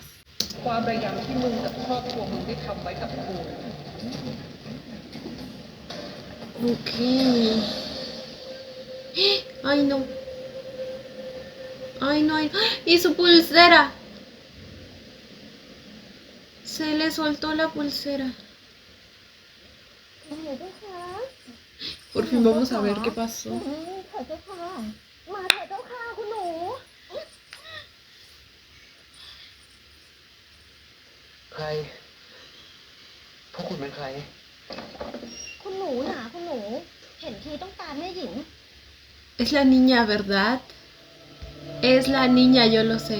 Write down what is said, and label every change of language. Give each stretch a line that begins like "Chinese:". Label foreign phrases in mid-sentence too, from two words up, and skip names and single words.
Thai: ความระยำที่มึงกับครอบครัวมึงได้ทำไว้กับกู
Spanish: Ok. Ay, no. Ay, no. ¡Y su pulsera! Se le soltó la pulsera.
Thai: มาเถอะเจ้าค่ะ
Spanish: Por fin vamos a ver qué pasó.
Thai: เถอะเจ้าค่ะมาเถอะเจ้าค่ะคุณหนู ใคร พวกคุณเป็นใคร คุณหนูหนาคุณหนู เห็นทีต้องการแม่หญิง
Spanish: Es la niña, ¿verdad? Es la niña, yo lo sé.